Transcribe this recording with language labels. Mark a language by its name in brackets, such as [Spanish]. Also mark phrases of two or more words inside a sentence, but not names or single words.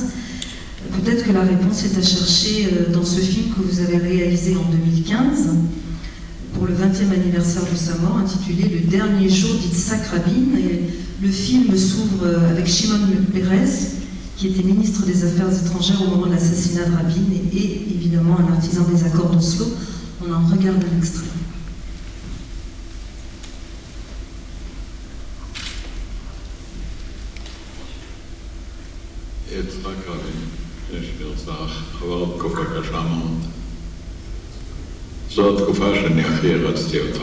[French] Peut-être que la réponse est à chercher dans ce film que vous avez réalisé en 2015 pour le 20e anniversaire de sa mort, intitulé « Le dernier jour d'Yitzhak Rabin ». Et le film s'ouvre avec Shimon Peres, qui était ministre des Affaires étrangères au moment de l'assassinat de Rabin et évidemment un artisan des accords d'Oslo. On en regarde un extrait. [Hebrew] יצחק רבין, שנרצח, עבר תקופה קשה מאוד. זו התקופה שאני הכי רצתי אותה.